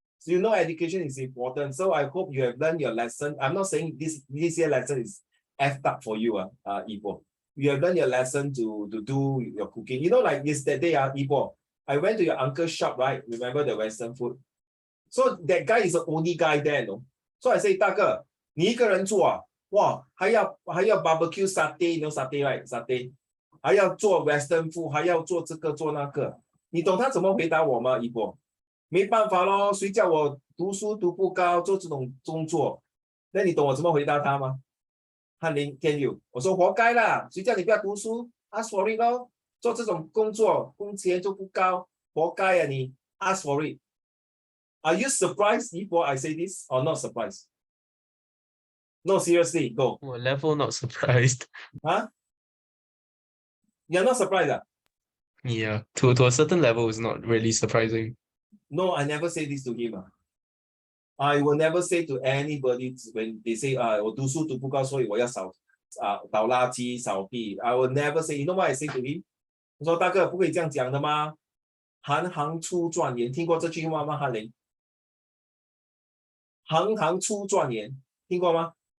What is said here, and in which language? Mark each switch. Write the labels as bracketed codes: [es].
[en] So you know education is important. So I hope you have learned your lesson. I'm not saying this year lesson is effed up for you, Ipo. You have learned your lesson to do your cooking. You know, like yesterday, Ipo, I went to your uncle's shop, right? Remember the Western food? So that guy is the only guy there, no? So I say, [zh] 大哥，你一个人做啊？哇，还要 [en] barbecue satay, you know satay, right? Satay. [zh] 还要做 Western food, 还要做这个做那个。你懂他怎么回答我吗，一波？没办法咯，谁叫我读书读不高，做这种工作？那你懂我怎么回答他吗？翰林天佑，我说活该啦，谁叫你不要读书 ？ [en] Ask for it [zh] 咯，做这种工作工钱就不高，活该啊你 ！Ask for it. [en] Are you surprised before I say this or not surprised? No, seriously, go. What level not surprised? Huh? You're not surprised, ah? Yeah, to a certain level is not really surprising. No, I never say this to him. I will never say to anybody when they say, [zh] 我读书读不高，所以我要倒垃圾、扫地。 [en] I will never say. You know what I say to him? [zh] 我说大哥不可以这样讲的吗？行行出状元，听过这句话吗？翰林，行行出状元，听过吗？